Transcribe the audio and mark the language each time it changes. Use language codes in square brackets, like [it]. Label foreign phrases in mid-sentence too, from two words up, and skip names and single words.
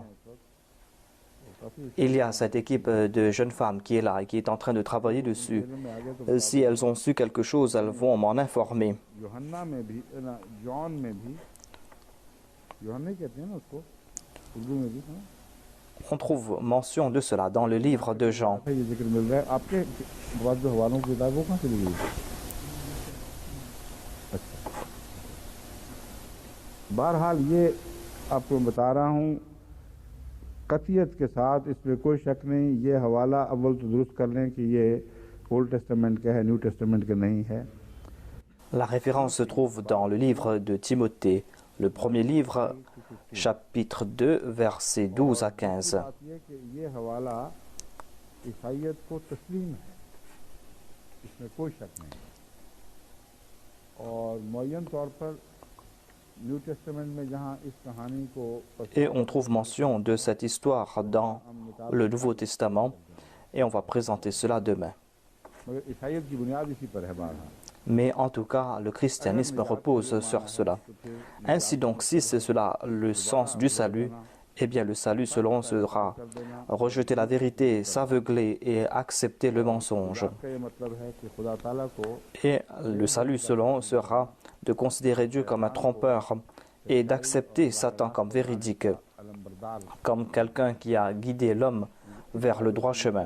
[fr] Il y a cette équipe de jeunes femmes qui est là et qui est en train de travailler dessus. Si elles ont su quelque chose, elles vont m'en informer. On trouve mention de cela dans le livre de Jean. [ur] بہرحال یہ آپ کو بتا رہا ہوں قطعیت کے ساتھ، اس میں کوئی شک نہیں. یہ حوالہ اول تو درست کر لیں کہ یہ [en] Old Testament [ur] کا ہے, [en] New Testament [ur] کا نہیں ہے. [fr] La référence se trouve dans le livre de Timothée, le premier livre, chapitre 2, versets 12 à 15. [ur] یہ حوالہ عیسائیت کو تسلیم ہے، اس میں کوئی شک نہیں. اور معین طور پر [en] New Testament [ur] میں جہاں اس کہانی کو [fr] Et on trouve mention de cette histoire dans le Nouveau Testament, et on va présenter cela demain. [ur] مگر عیسائیت کی بنیاد اسی پر ہے بہرحال. [fr] Mais en tout cas, le christianisme repose sur cela. Ainsi donc, si c'est cela le sens du salut, eh bien le salut selon sera rejeter la vérité, s'aveugler et accepter le mensonge. Et le salut selon sera de considérer Dieu comme un trompeur et d'accepter Satan comme véridique, comme quelqu'un qui a guidé l'homme vers le droit chemin.